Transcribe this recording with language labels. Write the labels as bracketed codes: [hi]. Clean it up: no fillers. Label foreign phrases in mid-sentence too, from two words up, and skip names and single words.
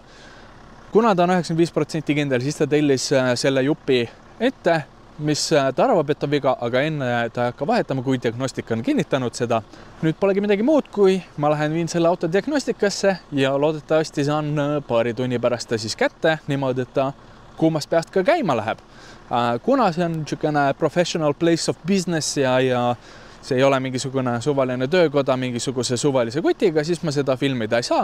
[et] Kuna ta on 95% kindel, siis ta tellis selle jupi ette, mis ta arvab, et on viga, aga enne ta ei hakka vahetama, kui diagnostika on kinnitanud seda. Nüüd polegi midagi muud, kui ma lähen viin selle auto diagnostikasse ja loodetavasti saan paari tunni pärast ta siis kätte, niimoodi, et ta kuumast peast ka käima läheb. Kuna see on niisugune [en] professional place of business [et] ja see ei ole mingisugune suvaline töökoda mingisuguse suvalise kutiga, siis ma seda filmida ei saa.